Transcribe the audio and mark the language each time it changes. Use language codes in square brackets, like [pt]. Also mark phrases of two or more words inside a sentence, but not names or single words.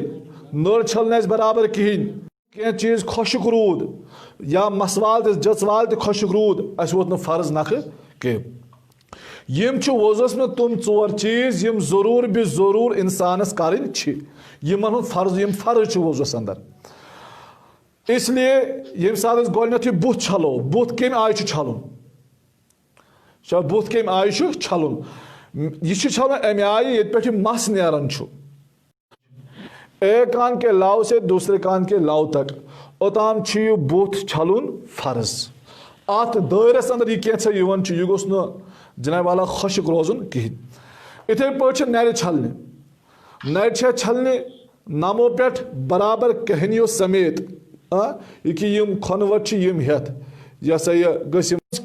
[ks] نٔر چھلنہٕ اَسہِ برابر کِہیٖنۍ کینٛہہ چیٖز خۄشک روٗد یا مسوال تہِ جژوال تہِ خۄشک روٗد اَسہِ ووت نہٕ فرض نکھٕ کینٛہہ یِم چھِ وضوٗوس منٛز تِم ژور چیٖز یِم ضروٗر بہِ ضروٗر اِنسانس کرٕنۍ چھِ یِمن ہُنٛد فرض یِم فرض چھِ وضوٗوس انٛدر [ur] اس لیے [ks] ییٚمہِ ساتہٕ أسۍ گۄڈٕنیتھٕے بُتھ چھلو بُتھ کمہِ آیہِ چھُ چھلُن بُتھ کمہِ آیہِ چھُ چھلُن یہ چھُ چھلُن امہِ آیہِ ییٚتہِ پٮ۪ٹھ یہِ مس نیران چھُ [ur] ایک کان کے لاو سے دوسرے کان کے لاو تک [ks] اوتام چھُ یہِ بُتھ چھلُن فرض اتھ دٲیرس انٛدر یہِ کینٛژھا یِوان چھُ یہِ گوٚژھ نہٕ جناب والا خۄشک روزُن کِہیٖنۍ یِتھے پٲٹھۍ چھِ نرِ چھلنہِ نرِ چھےٚ چھلنہِ نمو پٮ۪ٹھ برابر کہنیو سمیت یہِ کہِ یِم کھۄنہٕ وٹ چھِ یِم ہٮ۪تھ یہِ ہسا یہِ گٔژھ یِم